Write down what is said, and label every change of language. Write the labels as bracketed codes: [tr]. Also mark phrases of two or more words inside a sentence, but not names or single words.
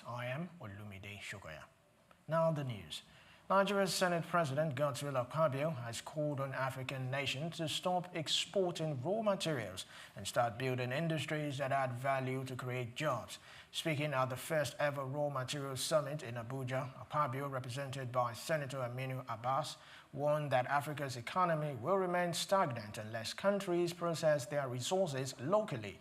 [en] I am Olumide Shokoya. Now the news. Nigeria's Senate President Godswill Akpabio has called on African nations to stop exporting raw materials and start building industries that add value to create jobs. Speaking at the first ever Raw Materials Summit in Abuja, Akpabio, represented by Senator Aminu Abbas, warned that Africa's economy will remain stagnant unless countries process their resources locally.